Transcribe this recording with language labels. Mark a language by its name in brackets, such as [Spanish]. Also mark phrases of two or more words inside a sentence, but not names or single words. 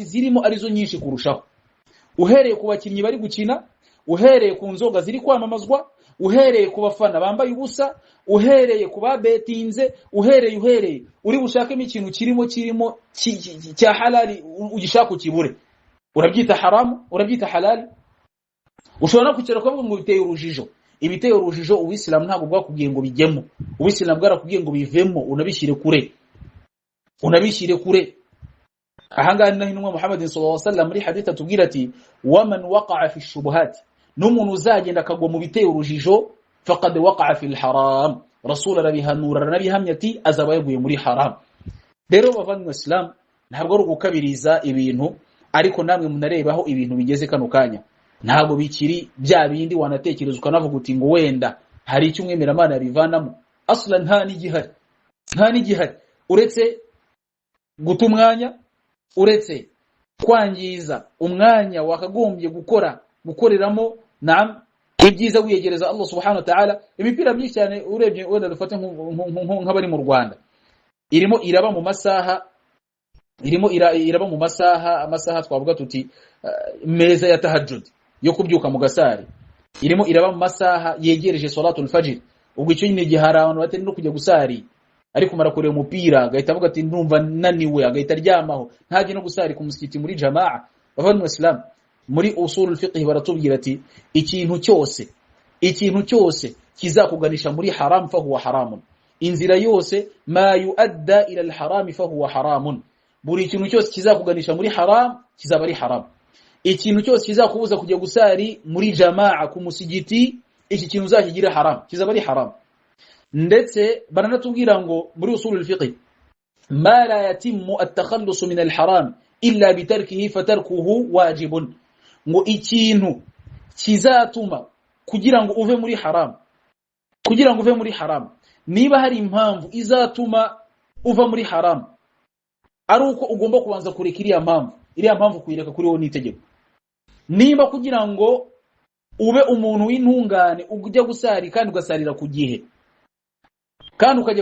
[Kinyarwanda] zirimo arizo nyinshi kurushaho uhereye ku bakinnyi bari gukina uhereye ku nzoga ziri kwamamazwa uhereye ku bafana bambaye ubusa uhereye ku babetinze uhereye uri bushakemo ikintu kirimo cya halali ugishaka ukibure urabyita haramu urabyita halali ushobora kwicara kwa ngo biteye urujijo ibiteye urujijo uwisilamu ntabwo bwakubwiye ngo bijyemo uwisilamu bwarakubwiye ngo bivemo unabishyire kure ahangana naho intumwa Muhammad [Arabic] صلى الله عليه وسلم [Kinyarwanda] muri hadith atubwira ati [Arabic] ومن وقع في الشبهات [Kinyarwanda] n'umuntu uzagenda akagwa mu biteye urujijo [Arabic] فقد وقع في الحرام [Kinyarwanda] rasul rabihanura nabihamya ati azaba yaguye muri haram rero bavanywe Islam ntabwo ari gukabiriza ibintu ariko namwe munarebaho ibintu bigeze kano kanya ntabwo bikiri bya bindi wanatekereza ukanavuga uti ngo wenda hari icyo umwemera Imana yabivanamo aslan nta n'igihari uretse guta umwanya uretse kwangiza umwanya wakagombye gukoreramo ibyiza wiyegereza [Arabic] الله سبحانه وتعالى [Kinyarwanda] imipira myinshi cyane urebye wenda dufate nk'abari mu Rwanda irimo iraba mu masaha twavuga tuti meza ya tahajjud yo kubyuka mu gasari irimo iraba mu masaha yegereje [Arabic] صلاة الفجر [Kinyarwanda] ubwo icyo nyine gihara abantu batari no kujya gusari ariko mara kureba umupira agahita avuga ati ndumva naniwe agahita aryamaho ntaje no gusari ku musikiti muri jamaa bavanywe Islam muri [Arabic] أصول الفقه [Kinyarwanda] baratubwira ati ikintu cyose kizakuganisha muri haram [Arabic] فهو حرام [Kinyarwanda] inzira yose [Arabic] ما يؤدي إلى الحرام فهو حرام [Kinyarwanda] buri ikintu cyose kizakuganisha muri haram kizaba ari haram ikintu cyose kizakubuza kujya gusari muri jamaa ku musigiti iki kintu uzakigira haram kizaba ari haram ndetse baranatubwira ngo muri [Arabic] أصول الفقه ما لا يتم التخلص من الحرام إلا بتركه فتركه واجب [Kinyarwanda] ngo ikintu kizatuma kugira ngo uve muri haram niba hari impamvu izatuma uva muri haram ari uko ugomba kubanza kureka iriya mpamvu kuyireka kuri wowe n'itegeko niba kugira ngo ube umuntu w'intungane ujya gusari kandi ugasarira ku gihe kandi ukajya